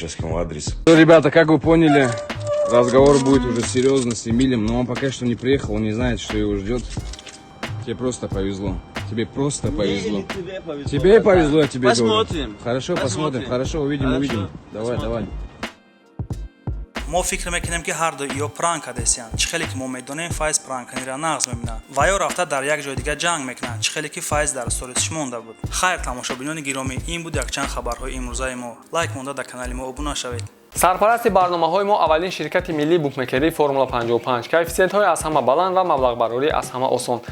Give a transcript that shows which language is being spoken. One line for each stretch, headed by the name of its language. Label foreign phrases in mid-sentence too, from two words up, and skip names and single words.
Russian: Я ему сейчас скинул адрес. Ну, ребята, как вы поняли, разговор будет уже серьезно с Эмилем, но он пока что не приехал, он не знает, что его ждет. Тебе просто повезло. Тебе просто повезло. Тебе повезло, я тебе говорю. Посмотрим. Хорошо, посмотрим. Хорошо, увидим. Давай.
Tajik: мо фикр мекунем ки ҳар ду ё пранка десиан чӣ хеле ки мо медонем файз пранканиро нағз меминад ва ё рафта дар як ҷои дига ҷанг мекунад чӣ хеле ки файз дар сторисиш монда буд. Хайр тамошобинони гиромӣ, ин буд якчанд хабарҳои имрӯзаи мо. Лайк монда дар канали мо обуна шавед. сарпарасти барномаҳои мо аввалин ширкати миллии букмекерии формула 55 коэффициентҳои аз ҳама баланд ва маблағбарорӣ аз ҳама осон.